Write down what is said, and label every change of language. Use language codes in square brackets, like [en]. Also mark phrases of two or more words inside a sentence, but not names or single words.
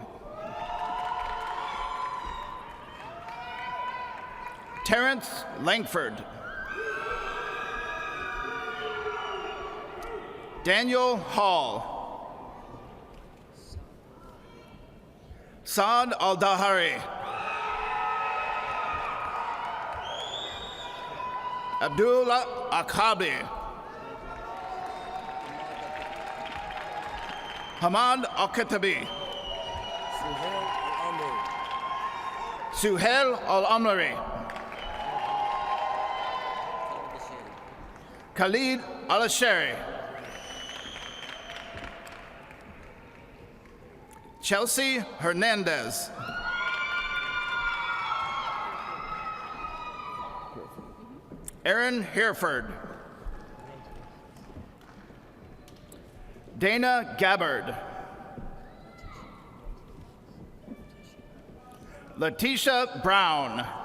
[en] Terrence Langford. Daniel Hall. Saad Al-Dahari. Abdullah Akabi. Hamad Al-Katabi. Suhail Al-Amri. Khalid Al-Ashari. Chelsea Hernandez. Aaron Hereford. Dana Gabbard. Letitia Brown.